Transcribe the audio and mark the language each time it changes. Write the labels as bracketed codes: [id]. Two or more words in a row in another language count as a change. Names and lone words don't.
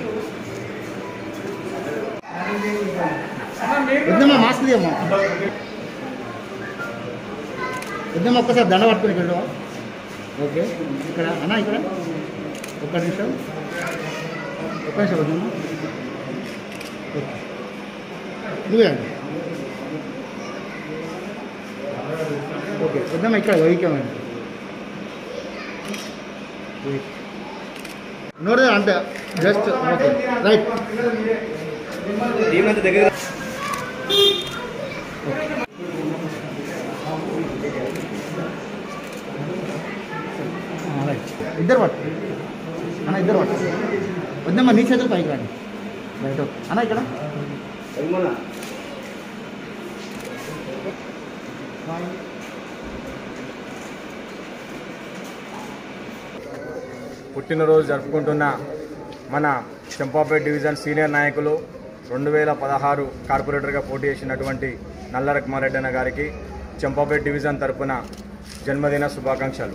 [te] వద్దమ్మా మాస్క్ తీయమ్మా వద్దమ్మా ఒక్కసారి దండ పట్టుకుని ఇక్కడ ఓకే ఇక్కడ అన్న ఇక్కడ ఒక్క నిమిషం వద్దమ్మా ఓకే నువ్వే అండి ఓకే వద్దమ్మా ఇక్కడ ఈ కెమెరా ನೋಡಿದ್ರೆ ಅಂತ ಜಸ್ಟ್ ಓಕೆ ರೈಟ್ ಏಮಂತ దగ్గర ఇద్దరు పట్టు అన్న ఇద్దరు పట్టు వద్దమ్మా నీ చేతులు పైకి రండి రైట్ ఓకే అన్న ఇక్కడ పుట్టినరోజు జరుపుకుంటున్న మన చెంపాపేట డివిజన్ సీనియర్ నాయకులు 2016 కార్పొరేటర్గా పోటీ చేసినటువంటి నల్లా రఘుమారెడ్డి అన్న గారికి చెంపాపేట డివిజన్ తరపున జన్మదిన శుభాకాంక్షలు.